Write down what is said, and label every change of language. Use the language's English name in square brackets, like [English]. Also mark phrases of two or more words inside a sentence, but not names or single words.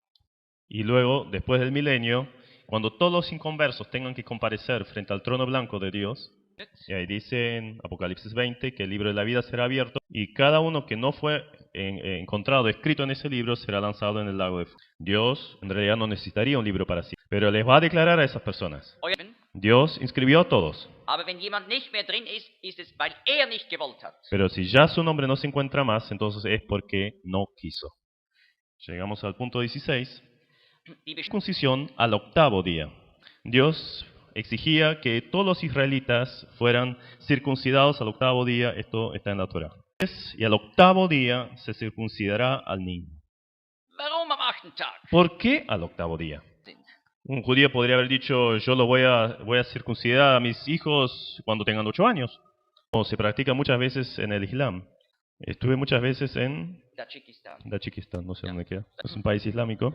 [Spanish] Y luego, después del milenio, cuando todos los inconversos tengan que comparecer frente al trono blanco de Dios, y ahí dice en Apocalipsis 20 que el libro de la vida será abierto y cada uno que no fue encontrado escrito en ese libro será lanzado en el lago de fuego. Dios en realidad no necesitaría un libro para sí, pero les va a declarar a esas personas. [German] euer Leben. [Spanish] Dios inscribió a todos, [German] Aber wenn jemand nicht mehr drin ist, ist es, weil nicht gewollt hat. [Spanish] pero si ya su nombre no se encuentra más, entonces es porque no quiso. Llegamos al punto 16. Die Circuncisión al octavo día. Dios exigía que todos los israelitas fueran circuncidados al octavo día. Esto está en la Torá. Y al octavo día se circuncidará al niño. [German] Warum am 8. Tag [Spanish] ¿Por qué al octavo día? sind? Un judío podría haber dicho, yo lo voy a circuncidar a mis hijos cuando tengan 8 años. Como se practica muchas veces en el Islam. Estuve muchas veces en Tadschikistan. Tadjikistán, no sé dónde queda. Es un país islámico.